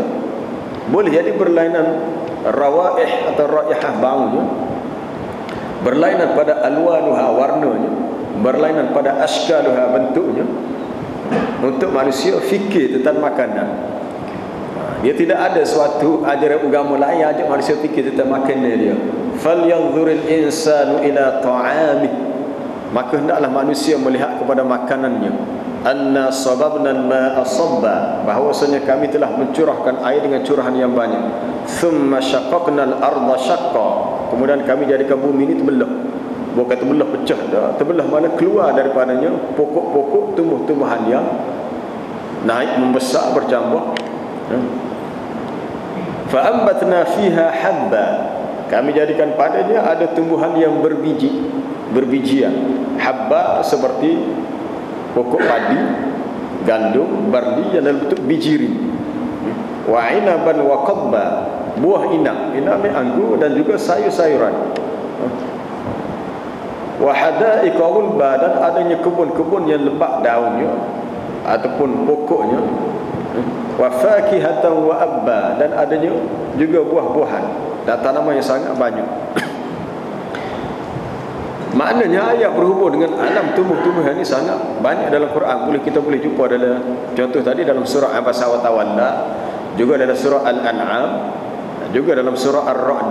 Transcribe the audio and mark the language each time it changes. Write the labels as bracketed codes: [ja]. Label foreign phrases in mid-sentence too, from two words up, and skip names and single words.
[ms] Boleh jadi berlainan rawaih atau raihah baunya, berlainan pada alwanuha, warnanya, berlainan pada ashkaluha, bentuknya. Untuk manusia fikir tentang makanan, dia tidak ada suatu ajaran agama lain yang ajak manusia fikir tentang makanan dia. [ar] فلينظر الإنسان إلى طعامه, [ms] maka hendaklah manusia melihat kepada makanannya. [ar] أنا صببنا الماء صبا, [ms] bahwasanya kami telah mencurahkan air dengan curahan yang banyak. [ar] ثم شققنا الأرض شقا, [ms] kemudian kami jadikan bumi ini terbelah. Bukan terbelah pecah dah, terbelah mana keluar daripadanya pokok-pokok tumbuh-tumbuhan yang naik membesar bercambah. [ar] فأنبتنا فيها حبا, [ms] kami jadikan padanya ada tumbuhan yang berbijian. Habba seperti pokok padi, gandum, barli yang dalam bentuk bijiri. [ar] وعنبا وقضبا, [ms] buah inab, inab anggur dan juga sayur-sayuran. [ar] وحدائق غلبا, [ms] dan adanya kebun-kebun yang lebat daunnya ataupun pokoknya. [ar] وفاكهة وأبا, [ms] dan adanya juga buah-buahan dan tanaman yang sangat banyak. Maknanya ayat berhubung dengan alam tumbuh-tumbuhan ini sangat banyak dalam Quran. Kita boleh jumpa dalam contoh tadi dalam surah Abasa wa Tawalla, juga dalam surah Al-An'am, juga dalam surah Ar-Ra'd.